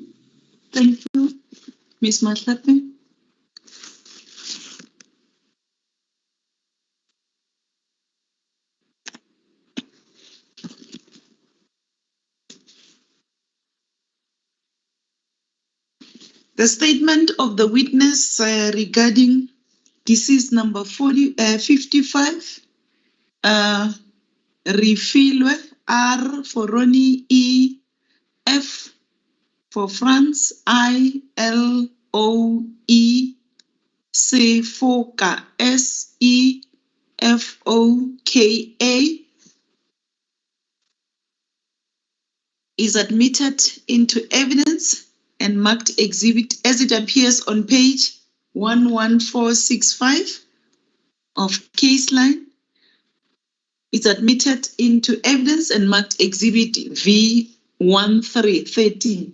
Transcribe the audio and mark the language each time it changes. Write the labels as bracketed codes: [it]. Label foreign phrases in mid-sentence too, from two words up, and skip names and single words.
[en] Thank you, Ms. Matlape. The statement of the witness regarding deceased number 55, Refilwe, R for Ronnie, E, F for France, I-L-O-E, Sefoka, S-E-F-O-K-A, is admitted into evidence and marked exhibit as it appears on page 11465 of case line. It's admitted into evidence and marked exhibit V13.